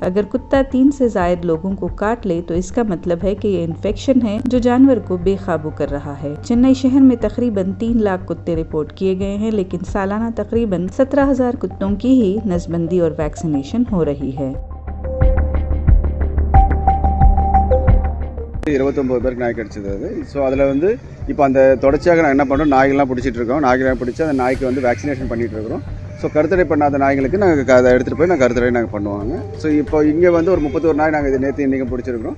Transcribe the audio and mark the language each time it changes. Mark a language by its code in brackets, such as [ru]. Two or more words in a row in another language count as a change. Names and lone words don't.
[hi] अगर कुत्ता 3 से ज़ायद लोगों को काट ले तो इसका मतलब है कि ये इन्फेक्शन है जो जानवर को बेकाबू कर रहा है। चेन्नई शहर में तकरीबन 3 लाख कुत्ते रिपोर्ट किए गए हैं, लेकिन सालाना तकरीबन 17,000 कुत्तों की ही नसबंदी और वैक्सीनेशन हो रही है। [ta] 29 பேருக்கு நாய் கடிச்சது அது. ஸோ அதில் வந்து இப்போ அந்த தொடர்ச்சியாக நாங்கள் என்ன பண்ணுறோம், நாய்கள்லாம் பிடிச்சிட்டு இருக்கோம். நாய்கள்லாம் பிடிச்சி அந்த நாய்க்கு வந்து வேக்சினேஷன் பண்ணிகிட்டு இருக்கிறோம். ஸோ கருத்தடை பண்ணாத நாய்களுக்கு நாங்கள் அதை எடுத்துகிட்டு போய் நாங்கள் கருத்தடை நாங்கள் பண்ணுவாங்க. ஸோ இப்போ இங்கே வந்து ஒரு 31 நாய் நாங்கள் இது நேற்று இன்றைக்கி பிடிச்சிருக்கிறோம்.